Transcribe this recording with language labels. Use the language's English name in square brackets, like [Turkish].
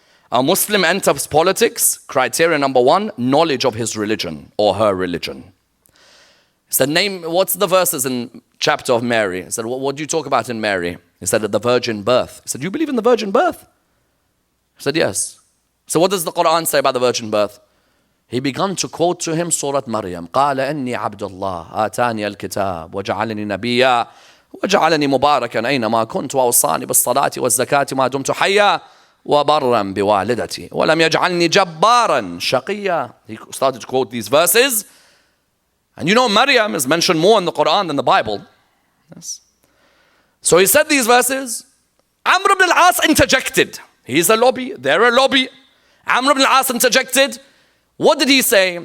[English] A Muslim enters politics, criteria number one, knowledge of his religion or her religion. He said, what's the verses in chapter of Mary? He said, what do you talk about in Mary? He said, the virgin birth. He said, you believe in the virgin birth? He said, yes. So what does the Quran say about the virgin birth? He began to quote to him Surah Maryam. [Arabic] قال إني عبد الله آتاني الكتاب وجعلني نبيا وجعلني مباركا أينما كنت وأوصاني بالصلاة والزكاة ما دمت حيا وبرا بوالدتي ولم يجعلني جبارا شقيا. [English] He started to quote these verses. And you know Maryam is mentioned more in the Quran than the Bible. Yes. So he said these verses. Amr ibn al-As interjected. He's a lobby, they're a lobby. Amr ibn al-As interjected. What did he say?